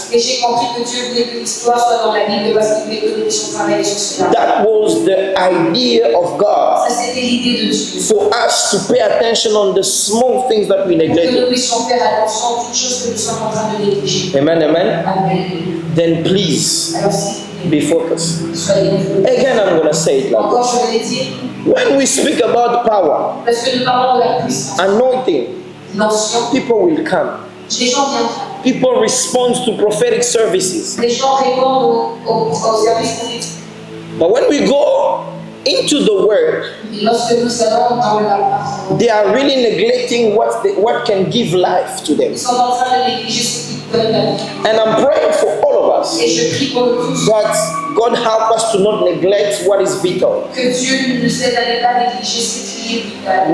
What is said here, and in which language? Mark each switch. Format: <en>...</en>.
<fr>Et j'ai compris que Dieu voulait que l'histoire soit dans la Bible parce qu'il voulait que nous puissions travailler sur cela.</fr> <en>That was the idea of God,</en> <fr>Ça, c'était l'idée de Dieu.</fr> <en>for us to pay attention on the small things that we</en> <fr>Pour que nous</fr> <en>neglected.</en> <fr>puissions faire attention aux toutes choses que nous sommes en train de négliger. Amen, amen. Amen.</fr> <en>Then please</en> <fr>Alors, s'il vous plaît,</fr> <en>focused.</en> <fr>soyez libres.</fr> <en>Again, I'm going to say it like</en> <fr>Encore,</fr> <en>this.</en> <fr>je vais le dire,</fr> <en>When we speak about power,</en> <fr>parce que nous parlons de la puissance,</fr> <en>anointing,</en> <fr>l'onction,</fr> <en>people will come.</en> <fr>les gens viendront.</fr> <en>People respond to prophetic services.</en> <fr>Les gens répondent au service prophétique.</fr> <en>But when we go into the word,</en> <fr>Mais lorsque nous allons dans la parole,</fr> <en>they are really neglecting what can give life to them.</en> <fr>ils sont en train de négliger ce qui donne la vie.</fr> <en>And I'm praying for all of us</en> <fr>Et je prie pour nous tous</fr> <en>that God help us to not neglect what is vital,</en> <fr>que Dieu nous aide à ne pas négliger ce qui est vital,</fr>